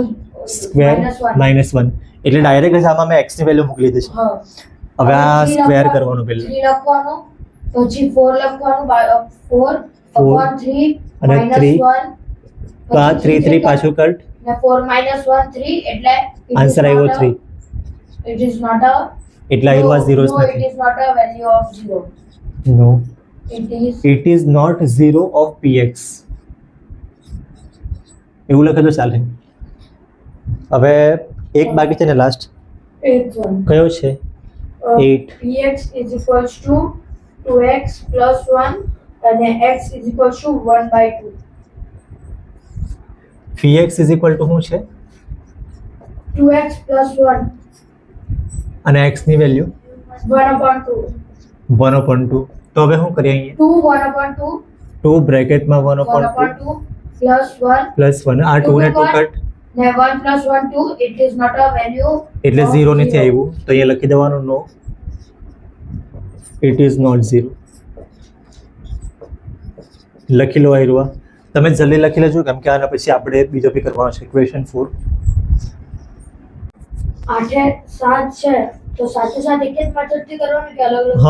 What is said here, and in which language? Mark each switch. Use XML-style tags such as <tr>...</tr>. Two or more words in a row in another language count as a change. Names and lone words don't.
<gu>સ્ક્વેર -1, એટલે ડાયરેક્ટ જ આમાં મેં x ની વેલ્યુ મૂકી લીધી છે. હવે આ સ્ક્વેર કરવાનું પહેલા, 3 લખવાનું, પછી 4 લખવાનું, 4/3 અને -1. 3, તો આ 3 3 પાછું કટ, ને 4 - 1 3 એટલે આન્સર આવ્યો 3.</gu> <en>It is not a</en> <gu>એટલે આ 0</gu> <en>no, it</en> <gu>નથી.</gu> <en>is not a value of 0.</en> <gu>નો,</gu> <en>It ઇટ is is not 0 of px.</en> <gu>એવું લખે તો ચાલે. હવે એક બાકી છે ને લાસ્ટ, 8 1. કયો છે? 8.</gu> <en>Px is equals to 2x plus 1 and x is equals to 1/2.</en> <gu>px</gu> <en>is equal to</en> <gu>શું છે? 2x plus 1 અને x ની વેલ્યુ 1/2. 1/2. તો હવે શું કરીએ? અહીંયા 2 1/2 2 બ્રેકેટમાં 1/2 1/2 plus 1 પ્લસ 1, આ 2 ને 2 કટ, ને 1 plus 1 2.</gu> <en>It is not a value</en> <gu>એટલે of 0 નથી આવ્યું. તો અહીંયા લખી દેવાનું</gu> <en>no, it is not 0.</en> <gu>લખી લો આવ્યું. તમે જલ્દી લખી લેજો, કેમ કે આના પછી આપણે બીજો બી કરવાનો છે. ક્વેશ્ચન 4. 8 7 છે તો સાથે સાથે એક જ મેથડ થી કરવાનું કે અલગ અલગ?</gu>